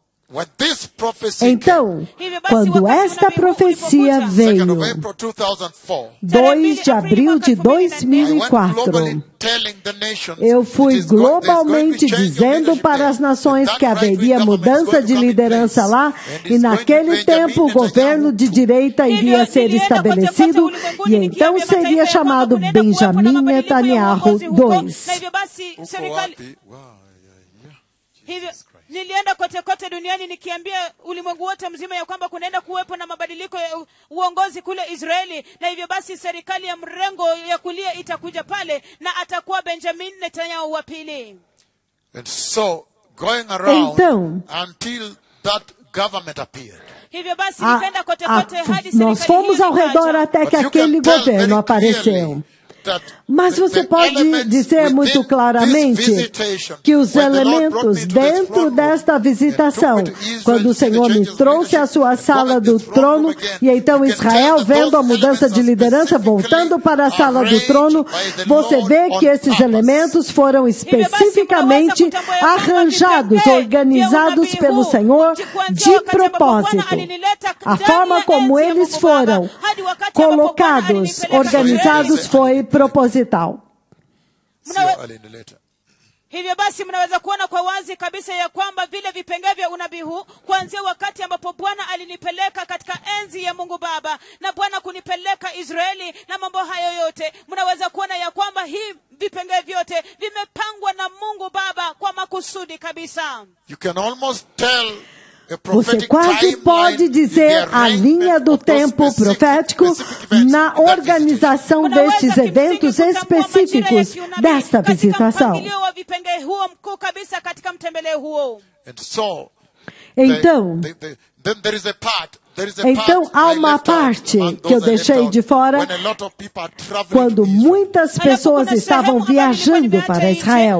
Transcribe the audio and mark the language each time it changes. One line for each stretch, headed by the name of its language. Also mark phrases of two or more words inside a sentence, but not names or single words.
Portuguese: Então, quando esta profecia veio, 2 de abril de 2004, eu fui globalmente dizendo para as nações que haveria mudança de liderança lá, e naquele tempo o governo de direita iria ser estabelecido, e então seria chamado Benjamin Netanyahu 2.
Swahili: Nilienda kote duniani nikiambia ulimwengu wote mzima ya kwamba kunaenda kuwepo na mabadiliko ya uongozi kule Israeli, na hivyo basi serikali ya mrengo ya kulia itakuja pale na atakuwa Benjamin Netanyahu wa pili.
English: And so going around until that government appeared.
Portuguese: Nós fomos ao redor até que aquele governo apareceu. Mas você pode dizer muito claramente que os elementos dentro desta visitação, quando o Senhor me trouxe à sua sala do trono, e então Israel, vendo a mudança de liderança, voltando para a sala do trono, você vê que esses elementos foram especificamente arranjados, organizados pelo Senhor de propósito. A forma como eles foram colocados, organizados, foi proposital.
Swahili: Hivyo basi mnaweza kuona kwa wazi kabisa ya kwamba vile vipengele vya unabii huu kuanzia wakati ambapo Bwana alinipeleka katika enzi ya Mungu Baba na Bwana kunipeleka Israeli na mambo hayo yote, mnaweza kuona ya kwamba hii vipengele vyote vimepangwa na Mungu Baba kwa makusudi kabisa.
English: You can almost tell
Portuguese: Você quase pode dizer a linha do tempo profético na organização destes eventos específicos desta visitação. Então, há uma parte que eu deixei de fora quando muitas pessoas estavam viajando para Israel.